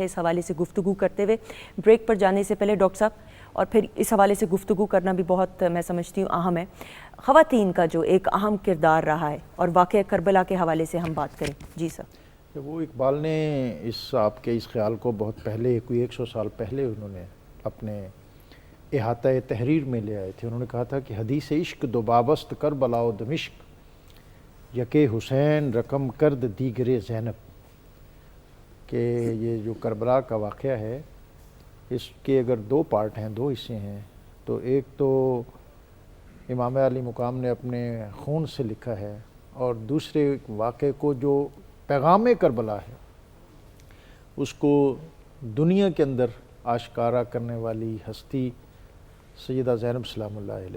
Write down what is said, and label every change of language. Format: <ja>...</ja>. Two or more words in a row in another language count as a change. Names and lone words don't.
<ur>اس حوالے سے گفتگو کرتے ہوئے بریک پر جانے سے پہلے ڈاکٹر صاحب، اور پھر اس حوالے سے گفتگو کرنا بھی بہت میں سمجھتی ہوں اہم ہے، خواتین کا جو ایک اہم کردار رہا ہے اور واقعہ کربلا کے حوالے سے ہم بات کریں. جی سر. وہ اقبال نے آپ کے اس خیال کو بہت پہلے، کوئی 100 سال پہلے انہوں نے اپنے احاطہ تحریر میں لے آئے تھے. انہوں نے کہا تھا کہ</ur> <fa>حدیث عشق دو بابست کربلا و دمشق، یکے حسین رقم کرد دیگرے زینب.</fa> <ur>کہ یہ جو کربلا کا واقعہ ہے اس کے اگر 2 پارٹ ہیں، 2 حصے ہیں، تو ایک تو امام علی مقام نے اپنے خون سے لکھا ہے، اور دوسرے واقعے کو جو پیغام کربلا ہے اس کو دنیا کے اندر آشکارا کرنے والی ہستی سیدہ زینب</ur> <ar>سلام اللہ علیہ.</ar>